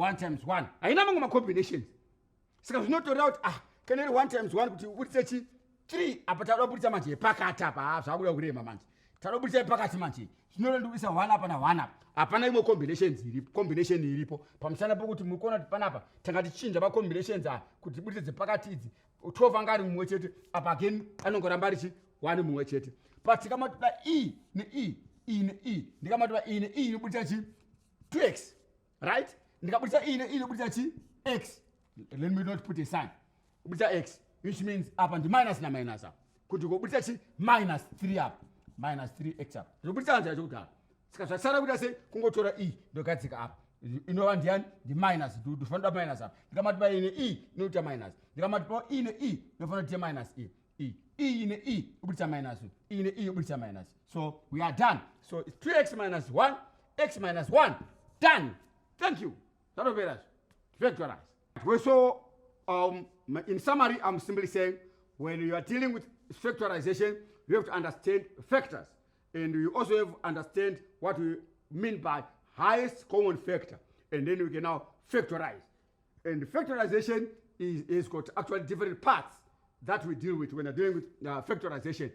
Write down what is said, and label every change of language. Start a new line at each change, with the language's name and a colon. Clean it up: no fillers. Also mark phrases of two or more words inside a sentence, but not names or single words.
Shona: 1 times 1 haina mamwe macombinations saka zvinotoreva kuti kana iri 1 times 1 kuti ubudise chi 3 apa tadoda kubudisa manje yepakati apa zvakuda kurema manje tadoda kubudisa yepakati manje zvinova ndikubudisa 1 apa na 1 apa hapana imwe combination iripo pamusana pokuti mukuona kuti panapa tanga tichinja macombinations kuti tibudise dzepakati idzi 12 anga ari mumwe chete apa again anongoramba ari chi 1 mumwe chete but tikamatoda e ne e ndikamatoda e ne e inobudisa chi 2x right ndikabudisa e ne e inobudisa chi x
English: let me not put a sign
Shona: ubudisa x which means apa ndi minus na minus apa kuti ukobudisa chi minus 3 apa minus 3x apa ndikubudisa nzira chokudala saka zvasara kuita sei kungotora e ndogadzika apa inova ndiani ndi minus ndofanira minus apa ndikamatipa e ne e inoita minus ndikamatipa e ne e inofanira kuita minus e ne e ubudisa minus e ne e ubudisa
English: minus so we are done so it's 2x minus 1 x minus 1 done thank you zvatopera factorize so in summary I'm simply saying when you are dealing with factorization you have to understand factors and you also have to understand what we mean by highest common factor and then we can now factorize and factorization is got actually different parts that we deal with when we're dealing with factorization.